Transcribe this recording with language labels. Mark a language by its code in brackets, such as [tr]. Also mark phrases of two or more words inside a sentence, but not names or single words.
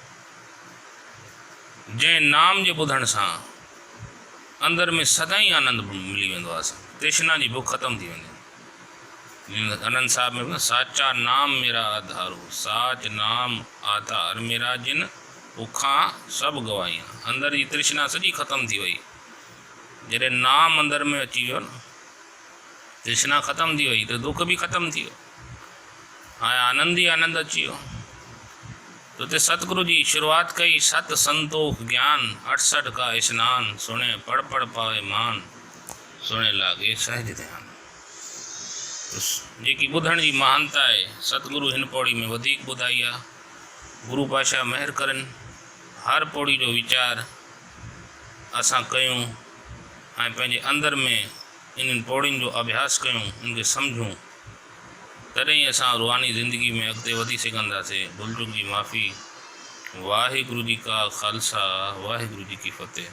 [sd] जंहिं नाम जे ॿुधण सां अंदर में सदाईं आनंद मिली वेंदो आहे, तृष्णा जी बुख ख़तमु थी वेंदी। [pa] ਆਨੰਦ ਸਾਹਿਬ ਮੇਂ ਸਾਚਾ ਨਾਮ ਮੇਰਾ ਆਧਾਰੋ, ਸਾਚ ਨਾਮ ਆਧਾਰ ਮੇਰਾ ਜਿਨ ਭੁਖਾਂ ਸਭ ਗਵਾਇਆਂ। [sd] अंदर जी तृष्णा सॼी ख़तमु थी वई। जॾहिं नाम अंदर में अची वियो न, तृष्णा ख़तमु थी वई त दुख बि ख़तमु थी वियो, हाणे आनंद ई आनंद अची वियो। तो ते सतगुरु जी शुरुआत कई [pa] ਸਤ ਸੰਤੋਖ ਗਿਆਨ 68 ਕਾ ਸਨਾਨ, ਸੁਣੇ ਪੜ੍ਹ ਪੜ੍ਹ ਪਾਵੇ ਮਾਨ, ਸੁਣੇ ਲਾਗੇ ਸਹਜ ਧਿਆਨ। [sd] जेकी ॿुधण जी महानता आहे सतगुरु हिन पौड़ी में वधीक ॿुधाई आहे। गुरु पातशाह महिर करनि, हर पौड़ी जो वीचार असां कयूं ऐं पंहिंजे अंदर में इन्हनि पौड़ियुनि जो अभ्यास कयूं, इनखे सम्झूं, तॾहिं असां रूहानी ज़िंदगी में अॻिते वधी सघंदासीं। भुल चुक जी माफ़ी। [pa] ਵਾਹਿਗੁਰੂ ਜੀ ਕਾ ਖਾਲਸਾ, ਵਾਹਿਗੁਰੂ ਜੀ ਕੀ ਫ਼ਤਿਹ।